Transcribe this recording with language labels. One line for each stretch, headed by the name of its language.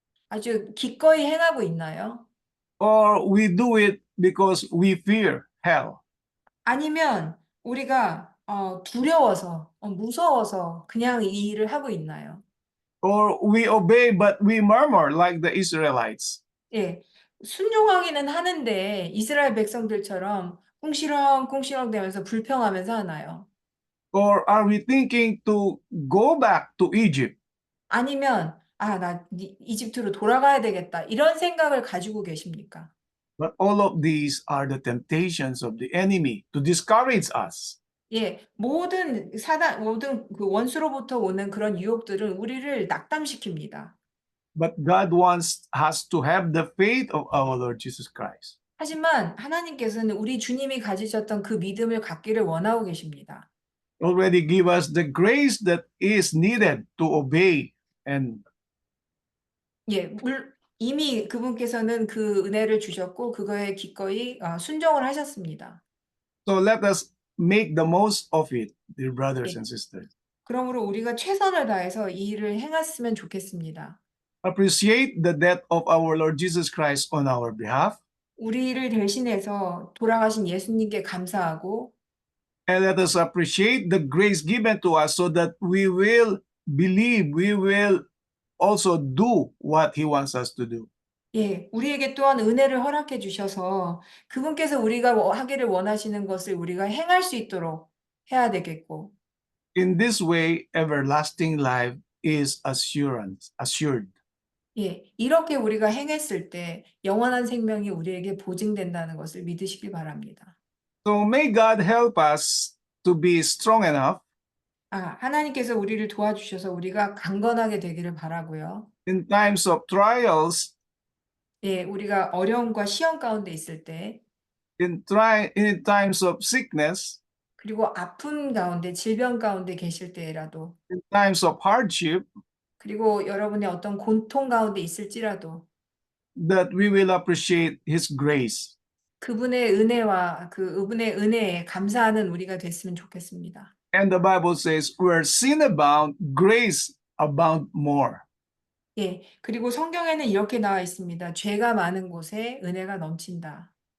Korean: 아주 기꺼이 행하고 있나요?
English: or we do it because we fear hell?
Korean: 아니면 우리가 두려워서, 무서워서 그냥 이 일을 하고 있나요?
English: Or we obey but we murmur like the Israelites?
Korean: 예, 순종하기는 하는데 이스라엘 백성들처럼 꿍시렁 대면서 불평하면서 하나요?
English: Or are we thinking to go back to Egypt?
Korean: 아니면 나 이집트로 돌아가야 되겠다 이런 생각을 가지고 계십니까?
English: But all of these are the temptations of the enemy to discourage us.
Korean: 예, 모든 그 원수로부터 오는 그런 유혹들은 우리를 낙담시킵니다.
English: But God wants us to have the faith of our Lord Jesus Christ.
Korean: 하지만 하나님께서는 우리 주님이 가지셨던 그 믿음을 갖기를 원하고 계십니다.
English: Already give us the grace that is needed to obey and
Korean: 예, 이미 그분께서는 그 은혜를 주셨고 그거에 기꺼이 순종을 하셨습니다.
English: so let us make the most of it, dear brothers
Korean: 예.
English: and sisters.
Korean: 그러므로 우리가 최선을 다해서 이 일을 행했으면 좋겠습니다.
English: Appreciate the death of our Lord Jesus Christ on our behalf,
Korean: 우리를 대신해서 돌아가신 예수님께 감사하고
English: and let us appreciate the grace given to us so that we will believe, we will also do what He wants us to do.
Korean: 예, 우리에게 또한 은혜를 허락해 주셔서 그분께서 우리가 하기를 원하시는 것을 우리가 행할 수 있도록 해야 되겠고
English: In this way, everlasting life is assured.
Korean: 예, 이렇게 우리가 행했을 때 영원한 생명이 우리에게 보증된다는 것을 믿으시기 바랍니다.
English: So may God help us to be strong enough
Korean: 하나님께서 우리를 도와주셔서 우리가 강건하게 되기를 바라고요.
English: in times of trials,
Korean: 예, 우리가 어려움과 시험 가운데 있을 때
English: in times of sickness,
Korean: 그리고 아픔 가운데 질병 가운데 계실 때라도
English: in times of hardship,
Korean: 그리고 여러분의 어떤 고통 가운데 있을지라도
English: that we will appreciate His grace.
Korean: 그분의 은혜와 그분의 은혜에 감사하는 우리가 됐으면 좋겠습니다.
English: And the Bible says, where sin abound, grace abound more.
Korean: 예, 그리고 성경에는 이렇게 나와 있습니다. 죄가 많은 곳에 은혜가 넘친다.